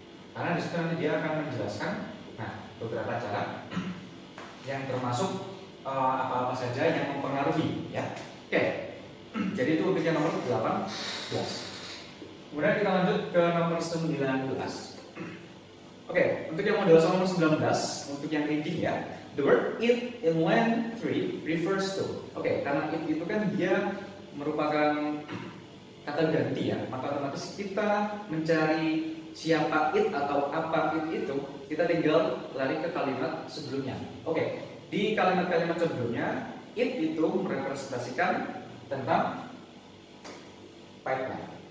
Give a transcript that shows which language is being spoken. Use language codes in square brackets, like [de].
[id] Karena di situ nanti dia akan menjelaskan beberapa cara yang termasuk apa-apa saja yang mempengaruhi ya. Oke. Jadi itu untuk yang nomor 18. Kemudian kita lanjut ke nomor 19. Oke, untuk yang model nomor 19, untuk yang reading ya. [en] The word it in line 3 refers to. [id] Oke, karena it itu kan dia merupakan kata ganti ya, maka otomatis kita mencari siapa it atau apa it itu, kita tinggal lari ke kalimat sebelumnya. Oke, di kalimat-kalimat sebelumnya, it itu merepresentasikan tentang pipeline.